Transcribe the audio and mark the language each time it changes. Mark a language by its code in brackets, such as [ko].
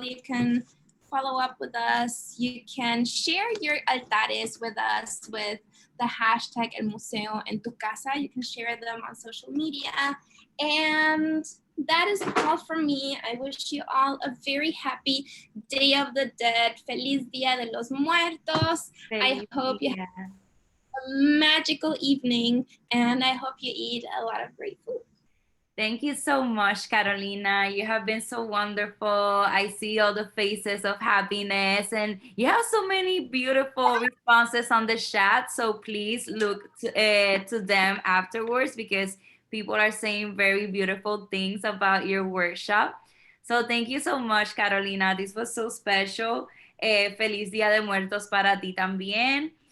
[en] You can follow up with us. You can share your altares with us with the hashtag El Museo en tu Casa. You can share them on social media. And that is all from me. I wish you all a very happy Day of the Dead. [es] Feliz Día de los Muertos. [en] I hope you have a magical evening, and I hope you eat a lot of great food. Thank you so much, Carolina. You have been so wonderful. I see all the faces of happiness, and you have so many beautiful responses on the chat. So please look to them afterwards, because people are saying very beautiful things about your workshop. So thank you so much, Carolina. This was so special. [es] Feliz Día de Muertos para ti también.